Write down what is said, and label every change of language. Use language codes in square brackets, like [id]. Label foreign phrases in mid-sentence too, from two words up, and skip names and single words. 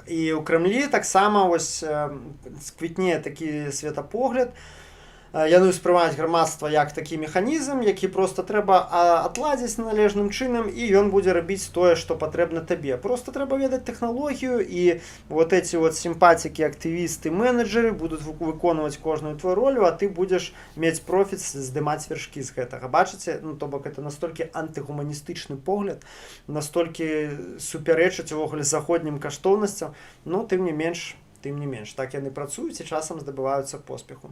[be] І ў Крэмлі таксама ось сквітнее такі светапогляд. Яны ўспрымаюць грамадства як такі механізм, які проста трэба адладзіць належным чынам, і ён будзе рабіць тое, што патрэбна табе. Проста трэба ведаць тэхналогію, і [ru] вот эти вот [be] сімпатікі, актывісты, менеджеры будуць выконваць кожную твою ролю, а ты будзеш мець профіт, здымаць вяршкі з гэтага. Бачыце? То бок, это настолькі антыгуманістычны погляд, настолькі супярэчыць увогуле заходнім каштоўнасцям, тым не менш, так яны працуюць і часам здабываюцца поспеху.